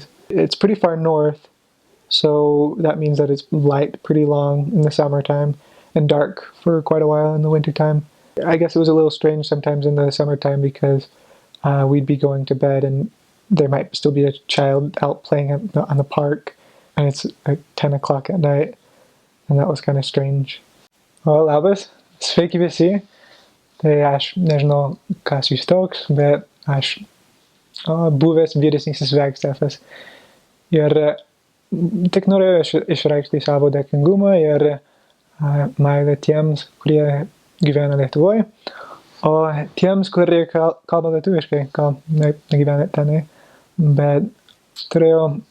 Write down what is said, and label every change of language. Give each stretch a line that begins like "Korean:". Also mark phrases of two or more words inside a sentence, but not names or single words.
English: It's pretty far north, so that means that it's light pretty long in the summertime and dark for quite a while in the wintertime. I guess it was a little strange sometimes in the summertime because we'd be going to bed and there might still be a child out playing on the park, and it's like 10 o'clock at night, and that was kind of strange.
Lithuanian: O, labas, sveiki visi. Tai aš nežinau, kas jūs toks, bet aš buvęs vyresnysis Vegstefas. Ir tik norėjau išreikšti savo dėkingumą ir meilę tiems, kurie gyvena Lietuvoje, o tiems, kurie kalba lietuviškai, gal negyvena tenai, bet turėjau